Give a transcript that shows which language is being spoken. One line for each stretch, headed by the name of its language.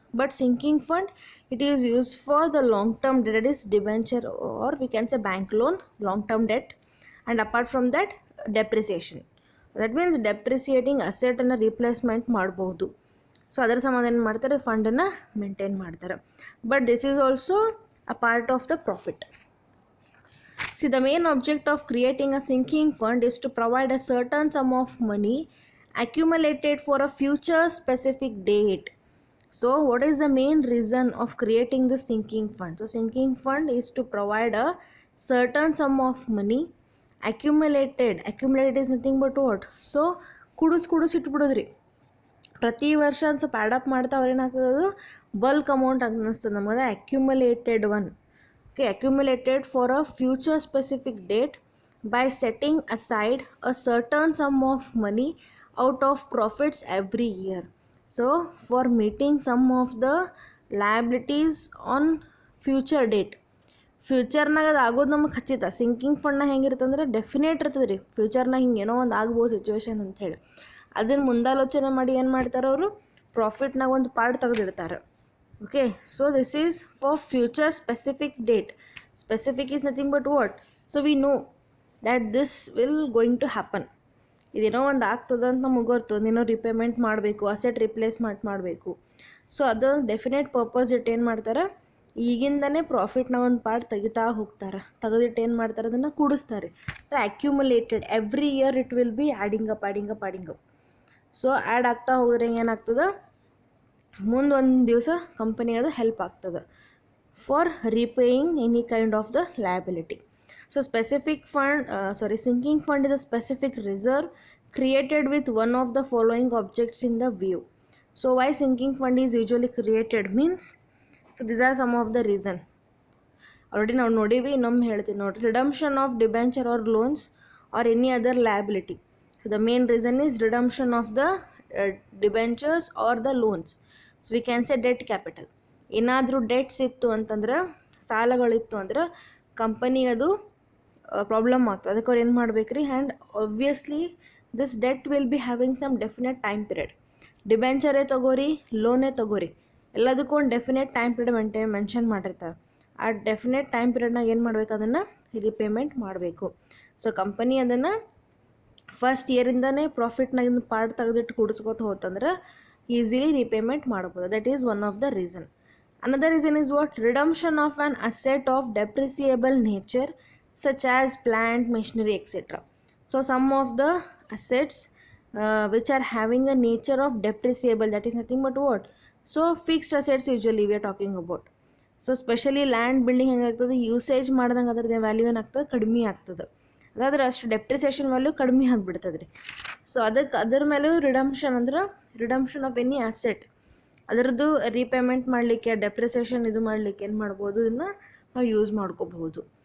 English: But sinking fund it is use for the long term debt, that is debenture or we can say bank loan, long term debt, and apart from that depreciation. That means
Kannada: ಡೆಪ್ರಿಸಿಯೇಟಿಂಗ್ ಅಸೆಟನ್ನು replacement ಮಾಡ್ಬೋದು. So ಅದರ ಸಂಬಂಧ ಏನು ಮಾಡ್ತಾರೆ, ಫಂಡನ್ನು maintain ಮಾಡ್ತಾರೆ.
English: But this is also a part of the profit. See, the main object of creating a sinking fund is to provide a certain sum of money accumulated for a future specific date. So what is the main reason of creating the sinking fund? So sinking fund is to provide a certain sum of money accumulated is nothing but what?
Kannada: So ಕುಡಿಸ್ ಇಟ್ಬಿಡೋದ್ರಿ, ಪ್ರತಿ ವರ್ಷ ಒಂದು ಸ್ವಲ್ಪ add up ಮಾಡ್ತಾ ಅವ್ರೇನಾಗ್ತದೆ, bulk amount ಅನ್ನಿಸ್ತದೆ ನಮಗೆ, accumulated one.
English: Okay, accumulated for a future specific date by setting aside a certain sum of money out of profits every year. So for meeting some of the liabilities on future date.
Kannada: ಫ್ಯೂಚರ್ನಾಗ ಅದು ಆಗೋದು ನಮಗೆ ಖಚಿತ. Sinking ಫಂಡ್ನಾಗ ಹೆಂಗಿರ್ತಂದ್ರೆ definite ಇರ್ತದೆ ರೀ, ಫ್ಯೂಚರ್ನಾಗ ಹಿಂಗೆ ಏನೋ ಒಂದು ಆಗ್ಬೋದು ಸಿಚುವೇಶನ್ ಅಂಥೇಳಿ. ಅದನ್ನು ಮುಂದಾಲೋಚನೆ ಮಾಡಿ ಏನು ಮಾಡ್ತಾರೆ ಅವರು, ಪ್ರಾಫಿಟ್ನಾಗ ಒಂದು part ತೆಗೆದಿಡ್ತಾರೆ.
English: Okay, so this is for future specific date. Specific is nothing but what? So we know that this will going to happen.
Kannada: ಇದೇನೋ ಒಂದು ಆಗ್ತದೆ ಅಂತ ನಮಗೆ ಗೊತ್ತು, ಒಂದೇನೋ ರಿಪೇಮೆಂಟ್ ಮಾಡಬೇಕು, ಅಸೆಟ್ ರಿಪ್ಲೇಸ್ಮೆಂಟ್ ಮಾಡಬೇಕು. ಸೊ ಅದು ಡೆಫಿನೆಟ್ ಪರ್ಪಸ್ ಇಟ್ಟು ಏನು ಮಾಡ್ತಾರೆ, ಈಗಿಂದನೇ ಪ್ರಾಫಿಟ್ನ ಒಂದು ಪಾರ್ಟ್ ತೆಗಿತಾ ಹೋಗ್ತಾರೆ, ತೆಗೆದಿಟ್ಟು ಏನು ಮಾಡ್ತಾರೆ ಅದನ್ನು ಕೂಡಿಸ್ತಾರೆ.
English: Accumulated every year it will be adding up.
Kannada: So add ಆಗ್ತಾ ಹೋದ್ರೆ ಏನಾಗ್ತದೆ, ಮುಂದೆ ಒಂದು ದಿವಸ ಕಂಪನಿಗೆ ಅದು ಹೆಲ್ಪ್ ಆಗ್ತದೆ
English: For repaying any kind of the liability. So sinking fund is a specific reserve created with one of the following objects in the view. So why sinking fund is usually created means, so these are some of the reason. Already
Kannada: ನಾವು ನೋಡಿವಿ, ಇನ್ನೊಮ್ಮೆ ಹೇಳ್ತೀನಿ ನೋಡಿ.
English: Redemption of debenture or loans or any other liability. So the main reason is redemption of the debentures or the loans. So we can say debt capital.
Kannada: ಏನಾದರೂ debts ಇತ್ತು ಅಂತಂದ್ರೆ, ಸಾಲಗಳಿತ್ತು ಅಂದ್ರೆ ಕಂಪನಿಗೆ ಅದು ಪ್ರಾಬ್ಲಮ್ ಆಗ್ತದೆ. ಅದಕ್ಕೆ ಅವ್ರು ಏನು ಮಾಡ್ಬೇಕು ರೀ,
English: And obviously this debt will be having some definite time period.
Kannada: ಡಿಬೆಂಚರೇ ತಗೋರಿ, ಲೋನೇ ತಗೋರಿ, ಎಲ್ಲದಕ್ಕೂ ಒಂದು ಡೆಫಿನೆಟ್ ಟೈಮ್ ಪೀರಿಯಡ್ ಮೆನ್ಷನ್ ಮಾಡಿರ್ತಾರೆ. ಆ ಡೆಫಿನೆಟ್ ಟೈಮ್ ಪೀರಿಯಡ್ನಾಗ ಏನು ಮಾಡಬೇಕು, ಅದನ್ನು ರಿಪೇಮೆಂಟ್ ಮಾಡಬೇಕು. ಸೊ ಕಂಪನಿ ಅದನ್ನು ಫಸ್ಟ್ ಇಯರಿಂದನೇ ಪ್ರಾಫಿಟ್ನಾಗಿಂದ ಪಾರ್ಟ್ ತೆಗೆದಿಟ್ಟು ಕೂಡಿಸ್ಕೊತ ಹೋತಂದ್ರೆ ಈಸಿಲಿ ರಿಪೇಮೆಂಟ್ ಮಾಡ್ಬೋದು.
English: That is one of the reason. Another reason is what? Redemption of an asset of depreciable nature such as plant, machinery, etc. So some of the assets which are having a nature of depreciable, that is nothing but what? So fixed assets usually we are talking about. So especially land building
Kannada: ಹೆಂಗಾಗ್ತದೆ, usage ಮಾಡ್ದಂಗೆ ಅದ್ರದ್ದು value ಏನಾಗ್ತದೆ, ಕಡಿಮೆ ಆಗ್ತದೆ. ಅದಾದ್ರೆ ಅಷ್ಟು depreciation value ಕಡಿಮೆ ಆಗಿಬಿಡ್ತದೆ ರೀ. So ಅದ್ರ ಮೇಲೂ ರಿಡಂಪ್ಷನ್ ಅಂದ್ರೆ ರಿಡಂಪ್ಷನ್ ಆಫ್ ಎನಿ ಅಸೆಟ್, ಅದರದ್ದು ರೀಪೇಮೆಂಟ್ ಮಾಡಲಿಕ್ಕೆ, ಡೆಪ್ರಿಸಿಯೇಷನ್ ಇದು ಮಾಡಲಿಕ್ಕೆ ಏನು ಮಾಡ್ಬೋದು, ಇದನ್ನು ನಾವು ಯೂಸ್ ಮಾಡ್ಕೋಬಹುದು.